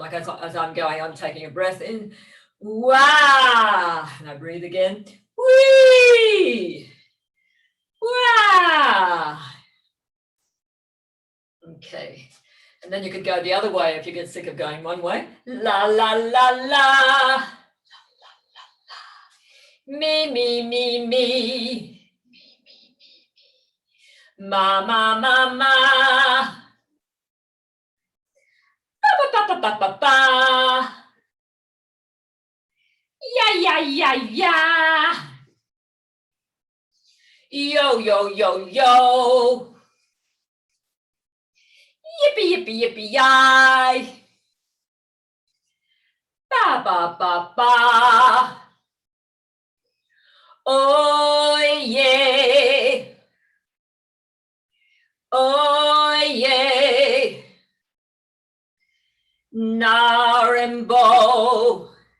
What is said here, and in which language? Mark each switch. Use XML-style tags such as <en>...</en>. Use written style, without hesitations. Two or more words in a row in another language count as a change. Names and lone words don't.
<en>Like as I'm going, I'm taking a breath in. Wah! And I breathe again. Wee! Wah! Okay. And then you could go the other way if you get sick of going one way. La, la, la, la. Me, me, me, me. Ma, ma, ma, ma. Ba, ba, ba, ba, ba, ba. Yeah, yeah, yeah, yeah. Yo, yo, yo, yo. Yippee, yippee, yippee, yay. Ba, ba, ba, ba. Oh, yeah. Oh, yeah. Narimbo.</en>